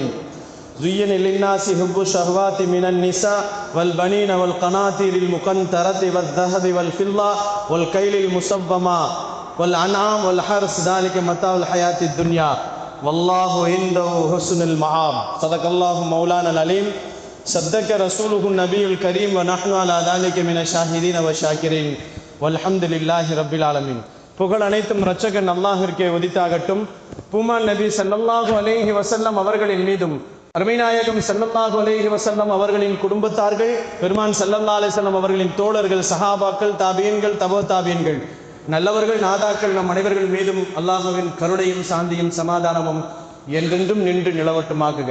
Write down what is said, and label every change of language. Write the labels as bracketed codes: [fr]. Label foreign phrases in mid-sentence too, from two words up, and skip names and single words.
[ar] زين للناس حب الشهوات من النساء والبنين والقناطير المقنطرة والذهب والفضة والكيل المسومة والأنعام والحرث ذلك متاع الحياة الدنيا والله عنده حسن المآب. صدق الله مولانا العليم. صدق رسوله النبي الكريم ونحن على ذلك من الشاهدين والشاكرين والحمد لله رب العالمين. [ta] புகழ் அனைத்தும் இரட்சகன் அல்லாஹ்விற்கே உரித்தாகட்டும். பூமான் நபி [ar] صلى الله عليه وسلم [ta] அவர்களின் மீதும் அருமைநாயகம் [ar] صلى الله عليه وسلم [ta] அவர்களின் குடும்பத்தார்கள், பெருமான் [ar] صلى الله عليه وسلم [ta] அவர்களின் தோழர்கள், சஹாபாக்கள், தாபியீன்கள், தபோ தாபியீன்கள், நல்லவர்கள், நாதாக்கள் நம் அனைவர்கள் மீதும் அல்லாஹ்வின் கருணையும் சாந்தியும் சமாதானமும் என்றென்றும் நின்று நிலவட்டுமாகுக.